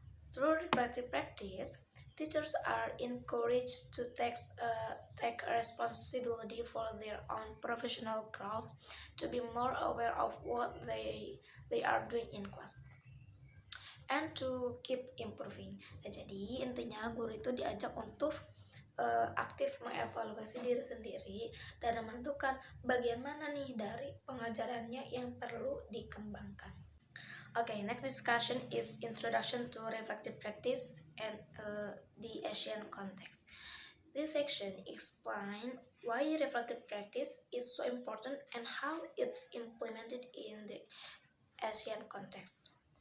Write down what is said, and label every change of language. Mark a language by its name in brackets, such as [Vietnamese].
[English] Through reflective practice, teachers are encouraged to take responsibility for their own professional growth, to be more aware of what they are doing in class, and to keep improving. [Indonesian] Nah, jadi intinya guru itu diajak untuk aktif mengevaluasi diri sendiri dan menentukan bagaimana nih dari pengajarannya yang perlu dikembangkan. [English] Okay, next discussion is introduction to reflective practice and the Asian context. This section explains why reflective practice is so important and how it's implemented in the Asian context.